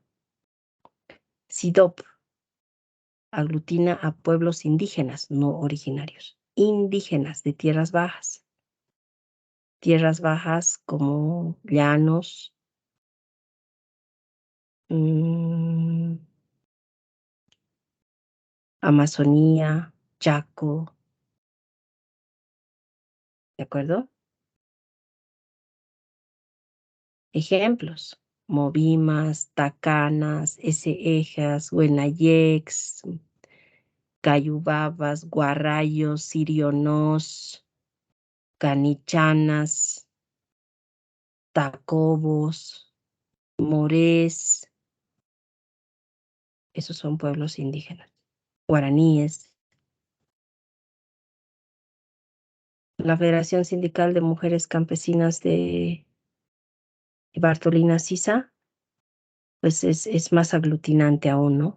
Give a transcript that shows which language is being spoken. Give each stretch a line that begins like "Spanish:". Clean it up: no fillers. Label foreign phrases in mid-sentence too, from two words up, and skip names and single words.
Spanish: SIDOP aglutina a pueblos indígenas, no originarios, indígenas de tierras bajas como llanos, Amazonía, Chaco, ¿de acuerdo? Ejemplos: Movimas, Tacanas, Esejas, Huenayex, Cayubabas, Guarrayos, Sirionós, Canichanas, Tacobos, Morés. Esos son pueblos indígenas. Guaraníes. La Federación Sindical de Mujeres Campesinas de Bartolina Sisa, pues es más aglutinante aún, ¿no?